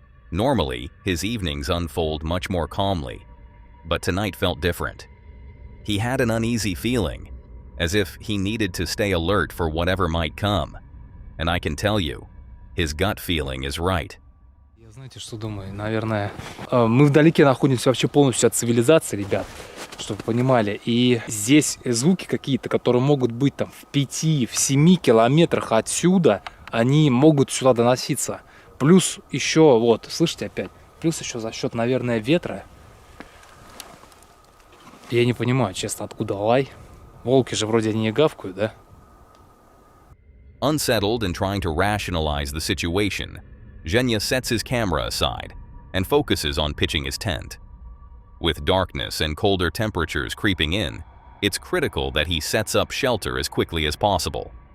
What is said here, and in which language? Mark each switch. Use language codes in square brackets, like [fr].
[en] Normally, his evenings unfold much more calmly, but tonight felt different. He had an uneasy feeling, as if he needed to stay alert for whatever might come. And I can tell you, his gut feeling is right. [ru] Я знаете, что думаю? Наверное, мы вдалеке находимся вообще полностью от цивилизации, ребят, чтобы вы понимали. И здесь звуки какие-то, которые могут быть там в 5, в 7 километрах отсюда, они могут сюда доноситься. Плюс еще, вот, слышите опять, плюс еще за счет, наверное, ветра. Я не понимаю, честно, откуда лай. Волки же вроде не гавкают, да? [en] Unsettled and trying to rationalize the situation, Zhenya sets his camera aside and focuses on pitching his tent. With darkness and colder temperatures creeping in, it's critical that he sets up shelter as quickly as possible.